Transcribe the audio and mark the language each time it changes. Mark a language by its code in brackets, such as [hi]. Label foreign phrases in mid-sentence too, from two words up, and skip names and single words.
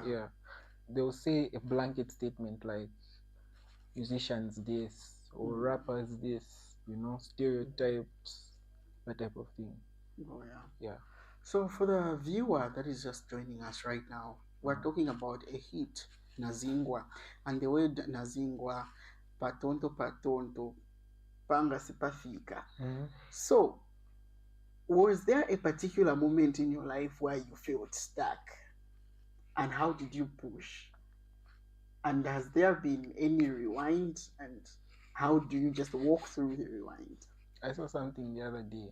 [en] Yeah, they'll say a blanket statement like musicians this or rappers this, stereotypes, that type of thing. Oh, yeah. Yeah. So for the viewer that is just joining us right now, we're talking about a hit, Nazingwa, and the word Nazingwa, [ny] patonto, panga sipafika. [en] So, was there a particular moment in your life where you felt stuck? And how did you push? And has there been any rewind? And how do you just walk through the rewind? I saw something the other day